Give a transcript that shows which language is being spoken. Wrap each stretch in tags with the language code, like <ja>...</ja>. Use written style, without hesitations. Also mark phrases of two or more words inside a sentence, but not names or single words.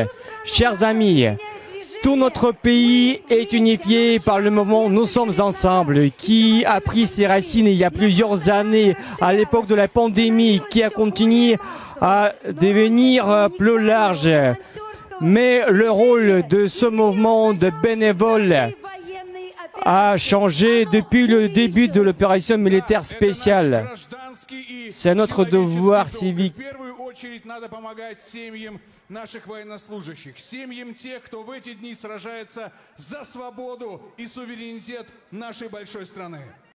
<fr>Chers amis, tout notre pays est unifié par le mouvement Nous sommes ensemble, qui a pris ses racines il y a plusieurs années, à l'époque de la pandémie, qui a continué à devenir plus large. Mais le rôle de ce mouvement de bénévoles a changé depuis le début de l'opération militaire spéciale. C'est notre devoir civique.</fr> <ru>Наших военнослужащих, семьям тех, кто в эти дни сражается за свободу и суверенитет нашей большой страны.</ru>